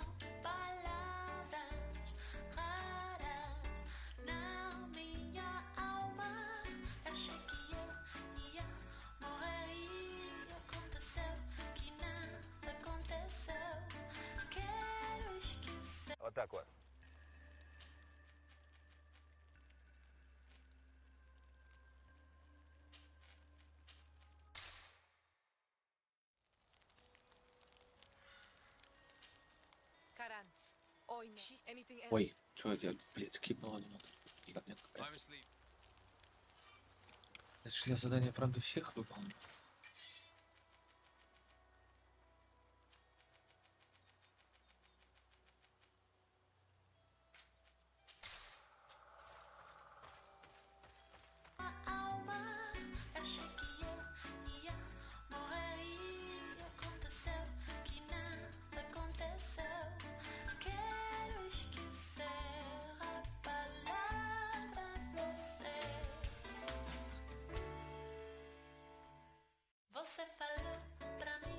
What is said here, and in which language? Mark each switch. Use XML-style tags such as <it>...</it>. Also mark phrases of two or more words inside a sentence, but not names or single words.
<pt>Palavras raras na minha alma. Achei que eu ia morrer e aconteceu que nada aconteceu. Quero esquecer.</pt> <ru>Вот так вот.</ru> <en>Karanz, Oyne, anything else?</en> <ru>Ой, что я, блядь, скипнула немного. Никак нет.</ru> <en>I'm asleep.</en> <ru>Это ж я задание, правда, всех выполнил.</ru> <pt>Alma, achei que eu ia morrer e aconteceu que nada aconteceu. Quero esquecer a palavra você. Você falou pra mim.</pt>